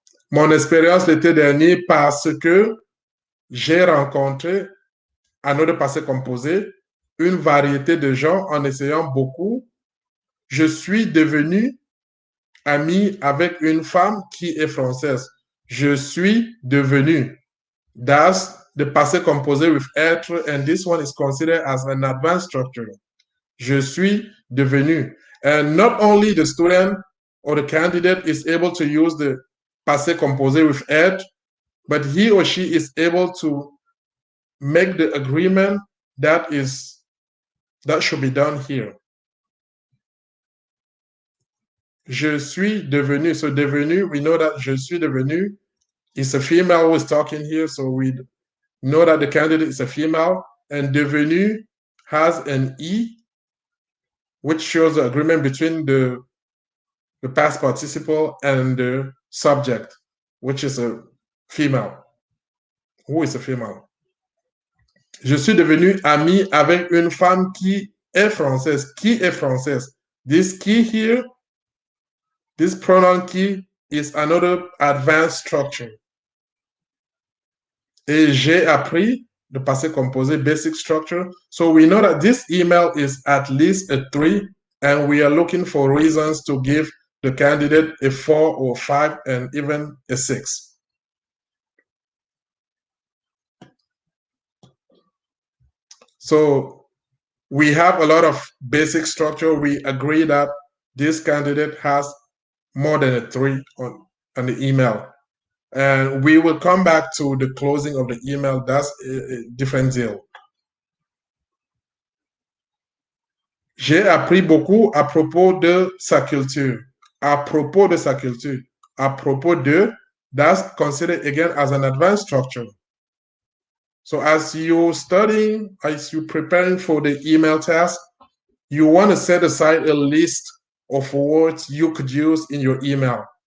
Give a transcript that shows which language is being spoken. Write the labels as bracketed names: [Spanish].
[French] Mon expérience l'été dernier parce que j'ai rencontré, un autre passé composé, une variété de gens en essayant beaucoup. Je suis devenu ami avec une femme qui est française. Je suis devenu. [English] That's the passé composé with être, and this one is considered as an advanced structure. [French] Je suis devenu. [English] And not only the student or the candidate is able to use the passé composé with être, but he or she is able to make the agreement that should be done here. [French] Je suis devenu. [English] So devenu, we know that [French] je suis devenu [English] is a female who is talking here, so we know that the candidate is a female, and devenu has an E, which shows the agreement between the past participle and the subject, which is a female. Who is a female? [French] Je suis devenu ami avec une femme qui est française. Qui est française? [English] This qui here, this pronoun qui is another advanced structure. [French] Et j'ai appris, [English] the passé composé, basic structure. So we know that this email is at least a 3, and we are looking for reasons to give the candidate a 4 or 5 and even a 6. So we have a lot of basic structure. We agree that this candidate has more than a 3 on the email. And we will come back to the closing of the email. That's a different deal. [French] J'ai appris beaucoup à propos de sa culture. À propos de sa culture. À propos de, [English] that's considered again as an advanced structure. So as you're studying, as you're preparing for the email task, you want to set aside a list of words you could use in your email.